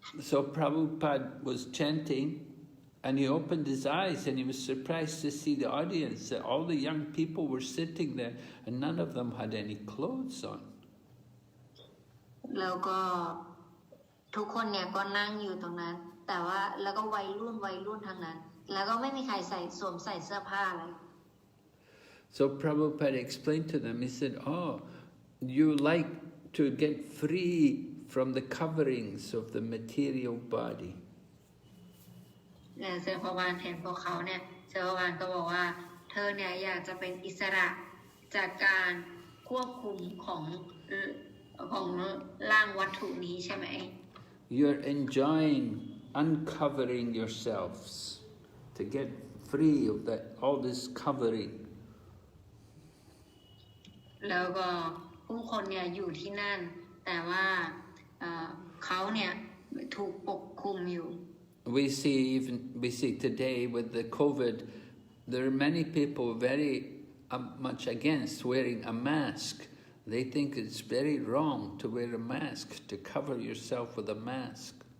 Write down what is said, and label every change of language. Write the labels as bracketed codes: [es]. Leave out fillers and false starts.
[en] So Prabhupada was chanting and he opened his eyes and he was surprised to see the audience that all the young people were sitting there and none of them had any clothes on. [th] แล้วก็ทุกคนเนี่ยก็นั่งอยู่ตรงนั้นแต่ว่าแล้วก็วัยรุ่นทั้งนั้นแล้วก็ไม่มีใครสวมใส่เสื้อผ้าอะไร [en] So Prabhupada explained to them, he said, oh, you like to get free from the coverings of the material body. [th] เซอร์พวานเห็นพวกเขาเนี่ยเซอร์พวานก็บอกว่าเธอเนี่ยอยากจะเป็นอิสระจากการควบคุมของร่างวัตถุนี้ใช่ไหม [en] You're enjoying uncovering yourselves to get free of all this covering. [th] แล้วก็ผู้คนเนี่ยอยู่ที่นั่นแต่ว่าเขาเนี่ยถูกปกคลุมอยู่ [en] We see today with the COVID, there are many people very much against wearing a mask They think it's very wrong to wear a mask, to cover yourself with a mask.